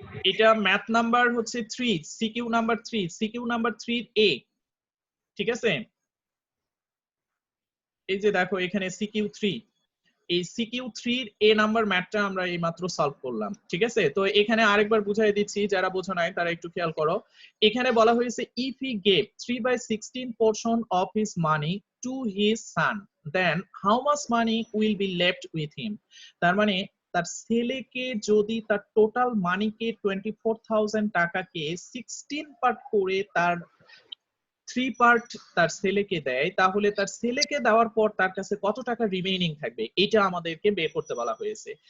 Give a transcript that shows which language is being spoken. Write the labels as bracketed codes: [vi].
[bn] এটা math number হচ্ছে 3, CQ number 3, CQ number 3 এ। ঠিক আছে, এই যে দেখো এখানে সিকিউ 3, এই সিকিউ 3 এর এ নাম্বার ম্যাথটা আমরা এই মাত্র সলভ করলাম। ঠিক আছে, তো এখানে আরেকবার বুঝিয়ে দিচ্ছি, যারা বোঝো নাই তারা একটু খেয়াল করো। এখানে বলা হয়েছে [en] If he gave 3/16 portion of his money to his son, then how much money will be left with him? [bn] তার মানে তার ছেলেকে যদি তার টোটাল মানিকে 24,000 টাকাকে 16 পার্ট করে তার 3 পার্ট তার ছেলেকে দেয়, তাহলে তার ছেলেকে দেওয়ার পর তার কাছে কত টাকা রিমেইনিং থাকবে এটা আমাদেরকে বের করতে বলা হয়েছে।